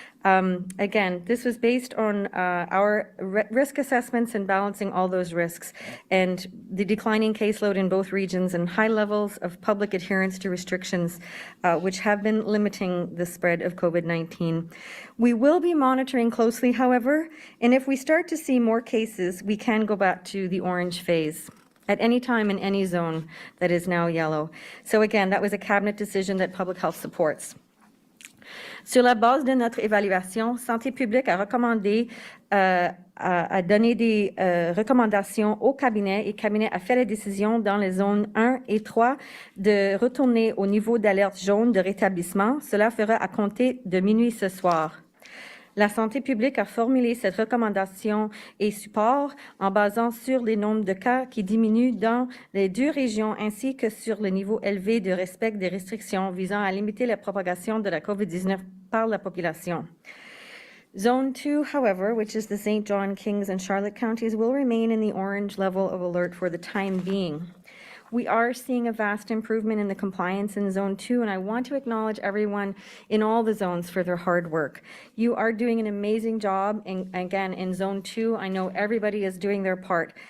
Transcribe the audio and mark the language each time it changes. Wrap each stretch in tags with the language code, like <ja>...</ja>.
<en>Again, this was based on our risk assessments and balancing all those risks, and the declining caseload in both regions and high levels of public adherence to restrictions, which have been limiting the spread of COVID-19. We will be monitoring closely, however, and if we start to see more cases, we can go back to the orange phase at any time in any zone that is now yellow. So again, that was a cabinet decision that public health supports.</en> <fr>Sur la base de notre évaluation, Santé publique a recommandé, a donné des recommandations au cabinet, et le cabinet a fait la décision dans les zones 1 et 3 de retourner au niveau d'alerte jaune de rétablissement. Cela fera à compter de minuit ce soir. La santé publique a formulé cette recommandation et support en basant sur les nombres de cas qui diminuent dans les deux régions ainsi que sur le niveau élevé de respect des restrictions visant à limiter la propagation de la COVID-19 par la population.</fr> <en>Zone 2, however, which is the St. John, Kings, and Charlotte counties, will remain in the orange level of alert for the time being. We are seeing a vast improvement in the compliance in Zone 2, and I want to acknowledge everyone in all the zones for their hard work. You are doing an amazing job, and again, in Zone 2, I know everybody is doing their part.</en>